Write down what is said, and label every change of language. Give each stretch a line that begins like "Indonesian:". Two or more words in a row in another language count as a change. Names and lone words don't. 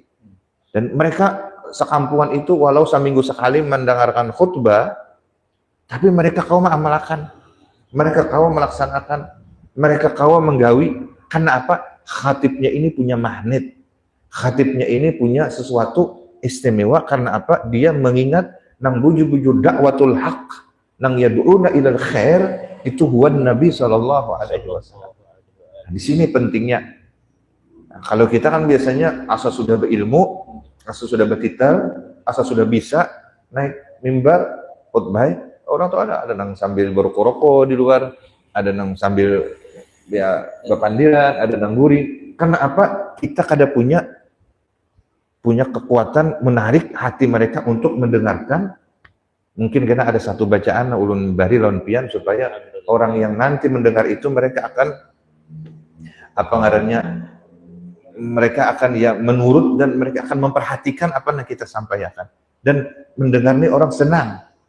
Banjar: Dan mereka sekampungan itu walau seminggu sekali mendengarkan khutbah, tapi mereka kau mengamalkan, mereka kau melaksanakan, mereka kau menggawi. Karena apa? Khatibnya ini punya magnet. Khatibnya ini punya sesuatu istimewa karena apa? Dia mengingat nang bujur-bujur
Arabic: دعوة الحق,
Banjar: nang
Arabic: يدعون إلى الخير,
Banjar: itu
Arabic: هو النبي صلى الله عليه وسلم.
Banjar: Di sini pentingnya. Nah, kalau kita kan biasanya asal sudah berilmu, asal sudah bertitel, asal sudah bisa naik mimbar khutbah, orang tuh ada nang sambil berkoroko di luar, ada nang sambil ya berpandiran, ada nang guring. Karena apa? Kita kada punya kekuatan menarik hati mereka untuk mendengarkan. Mungkin karena ada satu bacaan ulun bari lawan pian supaya orang yang nanti mendengar itu mereka akan apa ngarannya, mereka akan ya menurut dan mereka akan memperhatikan apa yang kita sampaikan dan mendengar ini orang senang.